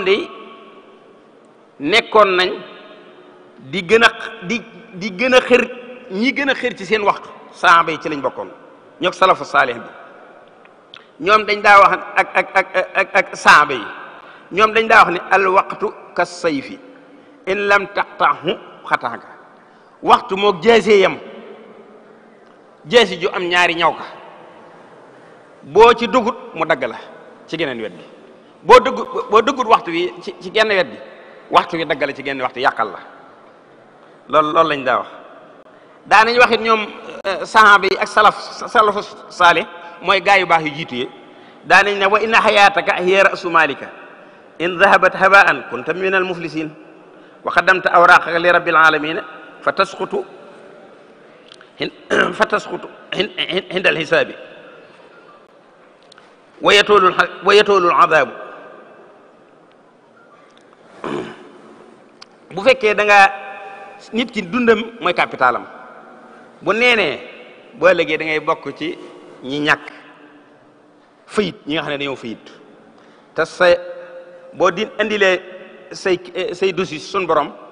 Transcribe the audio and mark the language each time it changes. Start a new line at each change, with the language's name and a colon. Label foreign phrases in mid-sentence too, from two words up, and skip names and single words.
Wolof: de nekkoon nañ di gën a xër ñi gën a xër ci seen waxtu saaba yi ci lañ bokkoon ñoo
Arabic: السلف الصالح
Wolof: bi ñoom dañ daa wax ak saaba yi ñoom dañ daa wax ne
Arabic: الوقت كالسيف إن لم تقطعه قطعك
Wolof: waxtu moog jeesee yam jeesi ju am ñaari ñaw ka boo ci dugut mu dagg la ci geneen wet bi boo duggut waxtu wi ci genn wet bi waxtu wi dagg la ci genn waxtu yàqal la loolu lañ daa wax daanañ waxit ñoom sahaba yi ak
Arabic: السلف الصالح
Wolof: mooy gaa yu baax yu jiitu yi daanañ ne
Arabic: وإن حياتك هي رأس مالك إن ذهبت هباء كنت من المفلسين وقدمت أوراقك لرب العالمين فتسقط عند الحساب ويطول العذاب
Wolof: bu fekkee da nga nit ki dundam mooy capitalam bu neenee boo ëllëgee da ngay bokk ci ñi ñàkk fayit ñi nga xam ne dañoo fayit te sa boo di indilee say dossier sun borom